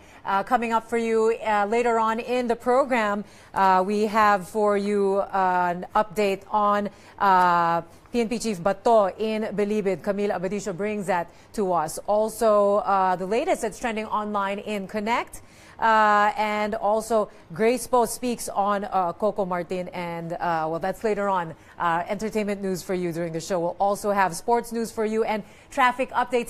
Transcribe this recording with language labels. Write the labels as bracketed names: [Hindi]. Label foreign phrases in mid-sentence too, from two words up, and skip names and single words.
[English] Coming up for you later on in the program, we have for you an update on PNP Chief Bato in Bilibid. Camille Abadisio brings that to us. Also, the latest that's trending online in Connect. And also, Grace Poe speaks on Coco Martin, and well, that's later on. Entertainment news for you during the show. We'll also have sports news for you and traffic updates.